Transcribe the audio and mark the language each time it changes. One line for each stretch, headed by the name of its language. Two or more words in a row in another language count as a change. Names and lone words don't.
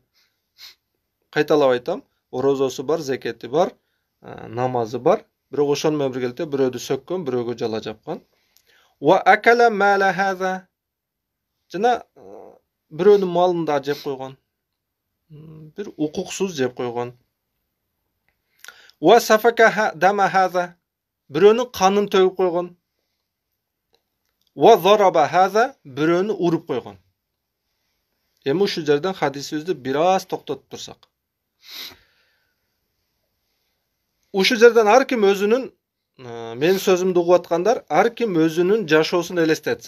Kyrgyz: Кайталап айтам, орозосу бар, зекети бар, намазы бар, бирок ошону менен биргеликте бирөөдү сөккөн, бирөөгө жала жапкан.
Arabic: وأكل مال هذا.
Kyrgyz: Жана бирөөнүн малын да жеп койгон. Бир укуксуз жеп койгон.
Arabic: وسفك دم هذا.
Kyrgyz: Бирөөнүн канын төгүп койгон.
Arabic: وضرب هذا.
Kyrgyz: Бирөөнү уруп койгон. Эми ушул жерден хадисибизди бир аз токтотуп турсак. Ушул жерден ар ким өзүнүн, менин сөзүмдү угуп аткандар, ар ким өзүнүн жашоосун элестетсин.